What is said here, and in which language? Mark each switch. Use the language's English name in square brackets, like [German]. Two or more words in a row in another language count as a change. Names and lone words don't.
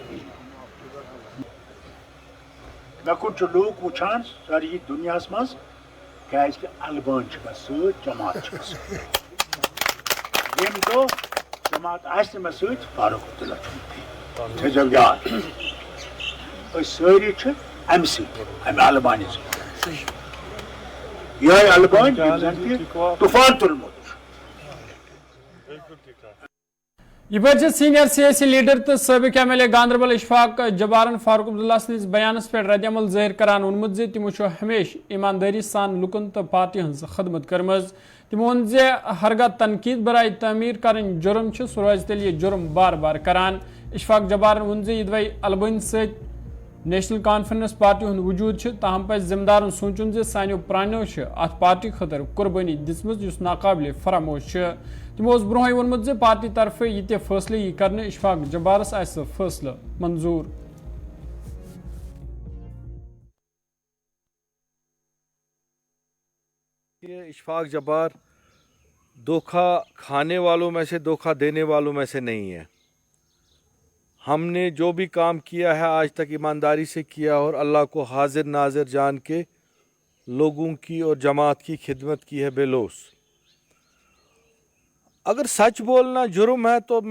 [Kashmiri] مےٚ کُن چھِ لوٗکھ وٕچھان سٲری دُنیاہس منٛز کیٛازِکہِ البٲنۍ چھِ مےٚ سۭتۍ جماعت چھِ مےٚ سۭتۍ ییٚمہِ دۄہ جماعت آسہِ نہٕ مےٚ سۭتۍ فاروق عبداللہ چھُنہٕ تھٲیزیو یاد أسۍ سٲری چھِ اَمہِ سۭتۍ اَمہِ البانہِ سۭتۍ یِہوٚے البٲنۍ یِم زن کہِ طوفان تُلمُت یہ پہ سینئر سیاسی لیڈر تو سابق ایم ایل اے گاندربل اشفاق جبارن فاروق عبداللہ سندس بیانس پہ رد عمل ظاہر کران وونمت زِ تمو ہمیشہ ایمانداری سان لکن تو پارٹی ہز خدمت کرمز تمو وون زِ ہرگاہ تنقید برائے تعمیر کرن جرم سہ روز تیل یہ جرم بار بار کران اشفاق جبارن وون زِ یہ البٲنۍ ست نیشنل کانفرنس پارٹی ہند وجود تاہم پہ ذمہ دارن سوچن زِ سانیو پرانیو ات پارٹی خاطر قربانی دژمٕژ یُس ناقابل فراموش تمو برونٛہے ووٚنمُت زِ پارٹی طرف یہ تہِ فٲصلہٕ یی کرنہٕ اشفاق جبارس آسہِ فٲصلہٕ منظور [Urdu] یہ اشفاق جبار دھوکہ کھانے والوں میں سے دھوکہ دینے والوں میں سے نہیں ہے ہم نے جو بھی کام کیا ہے آج تک ایمانداری سے کیا اور اللہ کو حاضر ناظر جان کے لوگوں کی اور جماعت کی خدمت کی ہے بے لوث اگر سچ بولنا جرم ہے تو میں